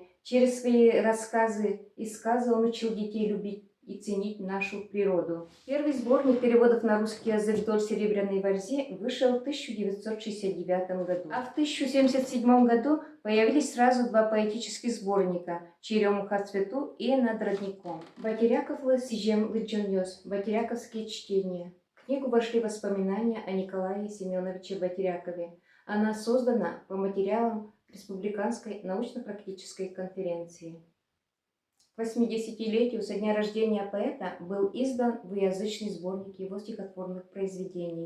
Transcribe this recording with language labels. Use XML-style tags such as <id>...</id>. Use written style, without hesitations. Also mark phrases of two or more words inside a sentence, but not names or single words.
<ru>Через свои рассказы и сказы он учил детей любить и ценить нашу природу. Первый сборник переводов на русский язык «Вдоль серебряной варзи» вышел в 1969 году. А в 1077 году появились сразу 2 поэтических сборника «Черемуха цвету» и «Над родником».</ru> <udm>Байтиряков Сижем Лыджаньёс.</udm> <ru>Байтиряковские чтения. В книгу вошли воспоминания о Николае Семеновиче Байтирякове. Она создана по материалам Республиканской научно-практической конференции. К 80-летию со дня рождения поэта был издан двуязычный сборник его стихотворных произведений.</ru>